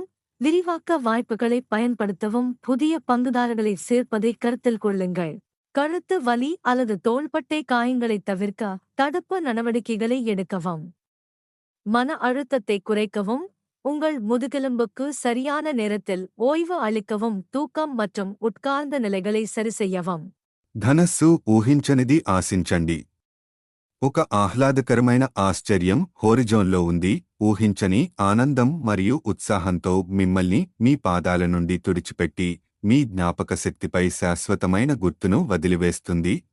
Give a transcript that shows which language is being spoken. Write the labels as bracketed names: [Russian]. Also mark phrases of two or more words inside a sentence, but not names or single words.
[Tamil] விரிவாக்க வாய்ப்புகளை பயன்படுத்தவும். புதிய பங்குதாரர்களை சேர்ப்பதை கருத்தில் கொள்ளுங்கள். கழுத்து வலி அல்லது தோள்பட்டை காயங்களைத் தவிர்க்க தடுப்பு நடவடிக்கைகளை எடுக்கவும். மன அழுத்தத்தை குறைக்கவும். உங்கள் முதுகெலும்புக்கு சரியான நேரத்தில் ஓய்வு அளிக்கவும். தூக்கம் மற்றும் உட்கார்ந்த நிலைகளை சரிசெய்யவும். [Telugu] ధనస్సు ఊహించనిది ఆశించండి. ఒక ఆహ్లాదకరమైన ఆశ్చర్యం హోరిజోన్లో ఉంది. ఊహించని ఆనందం మరియు ఉత్సాహంతో మిమ్మల్ని మీ పాదాల నుండి తుడిచిపెట్టి మీ జ్ఞాపకశక్తిపై శాశ్వతమైన గుర్తును వదిలివేస్తుంది.